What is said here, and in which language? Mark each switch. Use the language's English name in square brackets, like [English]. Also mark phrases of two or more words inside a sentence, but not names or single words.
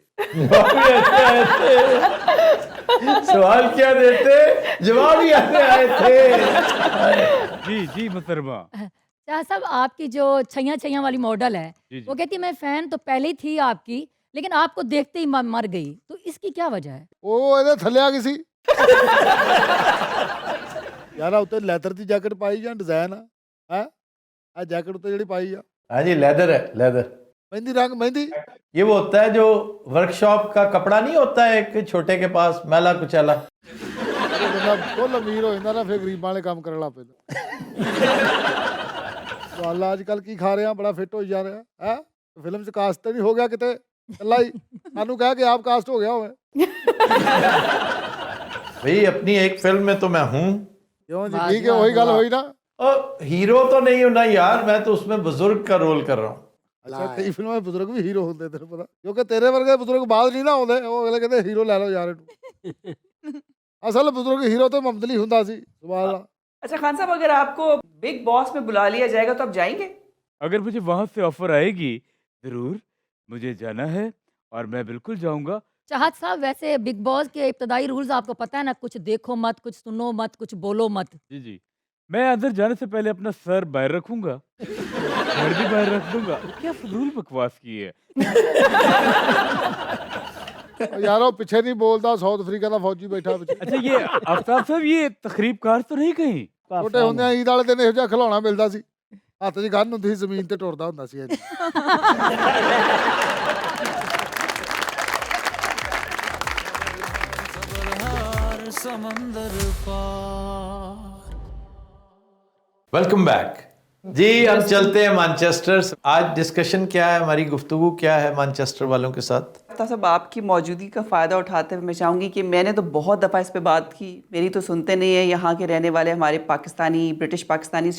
[Urdu] سوال کیا دیتے، جواب ہی ایسے آئے تھے. جی جی محترمہ. طاہر صاحب آپ کی جو چھیاں چھیاں والی ماڈل ہے جی جی. وہ کہتی میں فین تو پہلے ہی تھی آپ کی، لیکن آپ کو دیکھتے ہی مر گئی، تو اس کی کیا وجہ ہے؟ [Punjabi] وہ ਇਹਦੇ ਥੱਲੇ ਆ ਗਈ ਸੀ ਯਾਰ ਉੱਤੇ ਲੈਦਰ ਦੀ ਜੈਕਟ ਪਾਈ ਜਾਂ ਡਿਜ਼ਾਈਨ ਆ ਹੈ ਆ ਜੈਕਟ ਉੱਤੇ ਜਿਹੜੀ ਪਾਈ ਆ [Urdu] ہاں جی لیدر ہے، لیدر. ਮਹਿੰਦੀ رنگ مہندی یہ وہ ہوتا ہے جو ورک شاپ کا کپڑا نہیں ہوتا ہے ایک چھوٹے کے پاس میلا کچیلا. [Punjabi] ਬੰਦਾ ਫੁੱਲ ਅਮੀਰ ਹੋ ਜਾਂਦਾ ਨਾ ਫਿਰ ਗਰੀਬਾਂ ਵਾਲੇ ਕੰਮ ਕਰਨ ਲੱਗ ਪੈਂਦਾ. ਵਾਲਾ ਅੱਜ ਕੱਲ ਕੀ ਖਾ ਰਿਹਾ, ਬੜਾ ਫਿੱਟ ਹੋਈ ਜਾ ਰਿਹਾ ਹੈ, ਫਿਲਮ 'ਚ ਕਾਸਟ ਨਹੀਂ ਹੋ ਗਿਆ ਕਿਤੇ ਇਕੱਲਾ ਹੀ, ਸਾਨੂੰ ਕਹਿ ਕੇ ਆਪ ਕਾਸਟ ਹੋ ਗਿਆ ਹੋਵੇ. [Urdu] بھئی اپنی ایک فلم میں تو میں ہوں. [Punjabi] ਕਿਉਂ ਜੀ ਠੀਕ ਹੈ, ਉਹੀ ਗੱਲ ਹੋਈ ਨਾ. [Urdu] اور ہیرو تو نہیں ہوں نا یار، میں تو اس میں بزرگ کا رول کر رہا ہوں. [Punjabi] ਅੱਛਾ ਕਈ ਫਿਲਮਾਂ 'ਚ ਬਜ਼ੁਰਗ ਵੀ ਹੀਰੋ ਹੁੰਦੇ ਤੈਨੂੰ ਪਤਾ, ਕਿਉਂਕਿ ਤੇਰੇ ਵਰਗੇ ਬਜ਼ੁਰਗ ਬਾਅਦ ਨਹੀਂ ਨਾ ਆਉਂਦੇ, ਉਹ ਅਗਲੇ ਕਹਿੰਦੇ ਹੀਰੋ ਲੈ ਲਓ ਯਾਰ ਇਹਨੂੰ. ਅਸਲ ਬਜ਼ੁਰਗ ਹੀਰੋ ਤੇ ਮੁਹੰਮਦ ਹੁੰਦਾ ਸੀ. [Arabic] سبحان الله. [Urdu] اچھا خان صاحب، اگر آپ کو بگ باس میں بلا لیا جائے گا تو آپ جائیں گے? اگر مجھے وہاں سے آفر آئے گی ضرور، مجھے جانا ہے اور میں بالکل جاؤں گا. چاہت صاحب، ویسے بگ باس کے ابتدائی رولز آپ کو پتہ ہے نا، کچھ دیکھو مت، کچھ سنو مت، کچھ بولو مت. جی جی. میں اندر جانے سے پہلے اپنا سر باہر رکھوں گا، سر بھی باہر رکھ دوں گا. کیا فضول بکواس کی ہے. [Punjabi] ਯਾਰ ਉਹ ਪਿੱਛੇ ਨਹੀਂ ਬੋਲਦਾ, ਸਾਊਥ ਅਫਰੀਕਾ ਦਾ ਫੌਜੀ ਬੈਠਾ ਪਿੱਛੇ. [Urdu] اچھا یہ آفتاب صاحب، یہ تقریب کار تو نہیں کہیں? [Punjabi] ਛੋਟੇ ਹੁੰਦਿਆਂ ਈਦ ਵਾਲੇ ਦਿਨ ਇਹੋ ਜਿਹਾ ਖਿਲਾਉਣਾ ਮਿਲਦਾ ਸੀ, ਹੱਥ 'ਚ ਗੰਨ ਹੁੰਦੀ ਸੀ, ਜ਼ਮੀਨ ਤੇ ਟੁਰਦਾ ਹੁੰਦਾ ਸੀ. [Urdu] خبرہار سمندر پار. ویلکم بیک جی. ہم چلتے ہیں مانچسٹر. آج ڈسکشن کیا ہے، ہماری گفتگو کیا ہے مانچسٹر والوں کے ساتھ؟ صاحب آپ کی موجودگی کا فائدہ اٹھاتے ہوئے میں چاہوں گی کہ میں نے تو بہت دفعہ اس پہ بات کی، میری تو سنتے نہیں ہیں یہاں کے رہنے والے ہمارے پاکستانی، برٹش پاکستانی.